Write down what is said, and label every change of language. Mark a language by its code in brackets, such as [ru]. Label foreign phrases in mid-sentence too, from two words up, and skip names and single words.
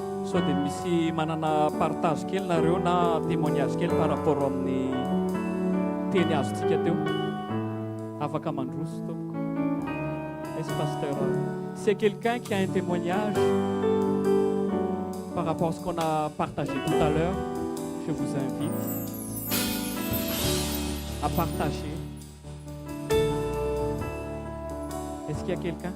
[mg] sao dia misy manana partage kely nareo na témoignage kely [fr] par rapport [mg] amin'ny teny azontsika teo afaka mandroso tompoko. [fr] Est-ce pasteur, c'est quelqu'un qui a un témoignage par rapport à ce qu'on a partagé tout à l'heure? Je vous invite à partager. Est-ce qu'il y a quelqu'un?